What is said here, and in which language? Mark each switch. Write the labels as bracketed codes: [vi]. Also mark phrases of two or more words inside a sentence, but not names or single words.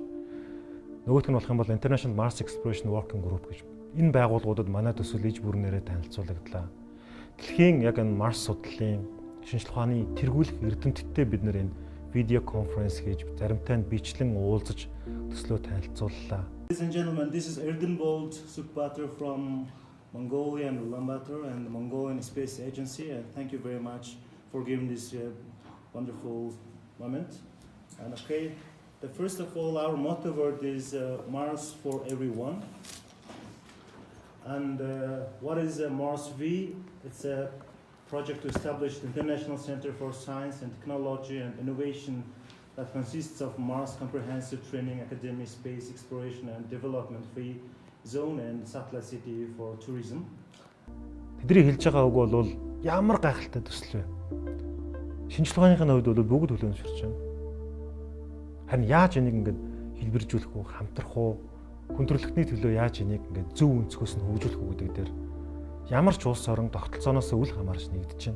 [mn] Нөгөөх нь болох юм бол International Mars Exploration Working Group гэж. Энэ байгууллагуудад манай төсөл иж бүрнээрээ танилцуулагдлаа. Дэлхийн яг энэ Марс судлалын шинжлэх ухааны тэргүүлэх эрдэмтдтэй бид нэр энэ видео конференц хийж заримтай нь бичлэн уулзаж төслөө танилцууллаа. [en] Ladies and gentlemen, this is Erdenbold Sukbatur from Mongolia and Ulaanbaatar and the Mongolian Space Agency, and thank you very much for giving this wonderful moment. And okay, first of all, our motto word is Mars for everyone. And what is Mars V? It's a project to establish the International Center for Science and Technology and Innovation that consists of Mars Comprehensive Training Academy, Space Exploration and Development Free Zone and Satellite City for Tourism. [mn] Тэдний хэлж байгаа үг бол ямар гайхалтай төсөл вэ? Шинжилгээний хувьд бол бүгд хүлээмжшэрч байна. Харин яаж энийг ингэж хэлбэржүүлэх үү, хамтрах уу, хүндрэлтний төлөө яаж энийг ингэж зөв өнцгөөс нь хөгжүүлэх үү гэдэг дээр ямар ч улс орон тогтолцооноос үл хамаарч нэгдэж байна.